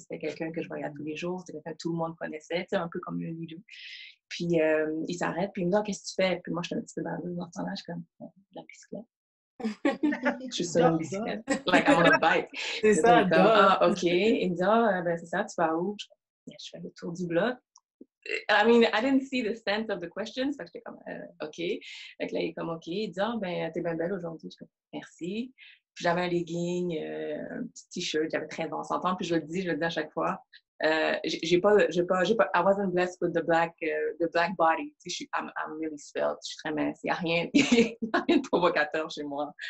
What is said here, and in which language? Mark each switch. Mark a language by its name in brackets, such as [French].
[French] C'était quelqu'un que je voyais tous les jours. C'était quelqu'un que tout le monde connaissait. Tu sais, un peu comme un leader. Puis il s'arrête. Puis il me dit, qu'est-ce que tu fais? Puis moi, je suis un petit peu nerveuse dans ce temps-là. Je suis comme, la bicyclette. Je suis sur une bicyclette. [English] Like, I'm on a bike. [French] C'est ça, OK. Il me dit, ben c'est ça, tu vas où? Je fais le tour du bloc. [English] I mean, I didn't see the sense of the questions. [French] Fait que j'étais comme, OK. Fait que là, il est comme, OK. Il dit, ben, t'es bien belle aujourd'hui. Je suis comme, merci. Puis j'avais un legging, un petit t-shirt. J'avais 13 ans, on s'entend. Puis je le dis à chaque fois. J'ai pas, [English] I wasn't blessed with the black body. [French] Tu sais, [English] I'm really svelte. [French] Je suis très mince. Il n'y a rien de provocateur chez moi.